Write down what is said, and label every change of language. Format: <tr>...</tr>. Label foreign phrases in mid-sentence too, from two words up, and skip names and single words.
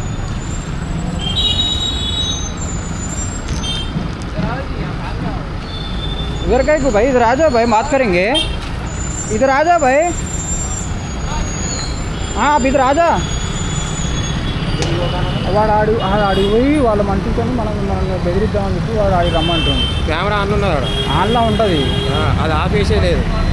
<hi>इधर का भाई, इधर आ जाओ भाई, बात करेंगे। इधर आ जा भाई। हाँ आप इधर आ जा।</hi> <te>వాడు ఆడికి పోయి వాళ్ళ మనుషులతో మనల్ని బెదిరిద్దామని చెప్పి వాడు ఆడికి రమ్మంటుంది. కెమెరా ఆన్ ఉన్నది, ఆన్లో ఉంటుంది, అది ఆఫ్ చేసే లేదు.</te>